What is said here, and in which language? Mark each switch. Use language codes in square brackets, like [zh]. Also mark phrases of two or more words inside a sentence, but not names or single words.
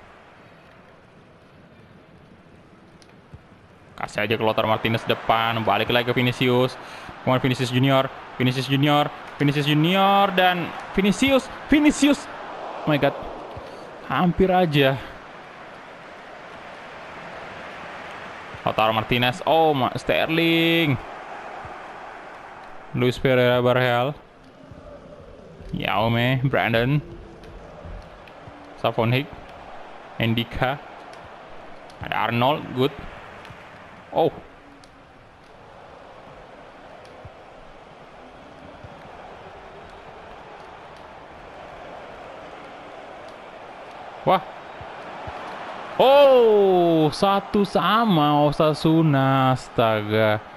[id] Kasih aja ke Lautaro Martinez depan, balik lagi ke Vinicius. Kemudian Vinicius Junior, dan Vinicius. [en] Oh my god. [id] Hampir aja. Lautaro Martinez. Oh, Sterling. Luis Pereira Barreal. Yaume, Brandon. Savonhik. Endika. Ada Arnold, good. Oh. Wah. Oh, 1-1 Osasuna. Astaga.